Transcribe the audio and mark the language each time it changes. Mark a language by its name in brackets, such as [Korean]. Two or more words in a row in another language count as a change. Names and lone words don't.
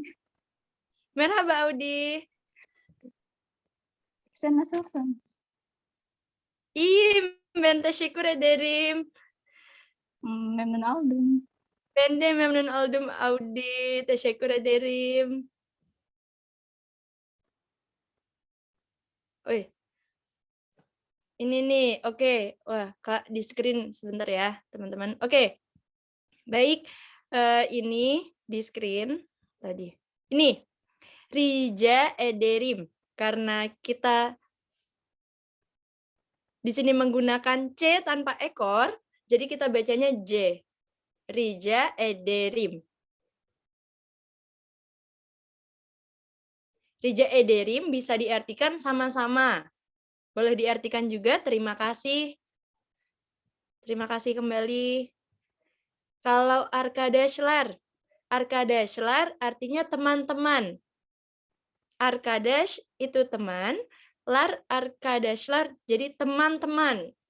[Turkish] Merhaba Audi. Sen nasılsın? İyiyim, ben teşekkür ederim. Memnun oldum. Ben de memnun oldum Audi. Teşekkür ederim. Oi. [Indonesian] Ini nih, oke. Wah, Kak, di screen sebentar ya, teman-teman. Oke. Baik, ini di screen tadi. Ini, [Turkish] Rica ederim. [Indonesian] Karena kita di sini menggunakan C tanpa ekor, jadi kita bacanya J. [Turkish] Rica ederim. Rica ederim [Indonesian] bisa diartikan sama-sama. Boleh diartikan juga terima kasih. Terima kasih kembali. Kalau arkadaşlar artinya teman-teman. Arkadaş itu teman, arkadaşlar, jadi teman-teman.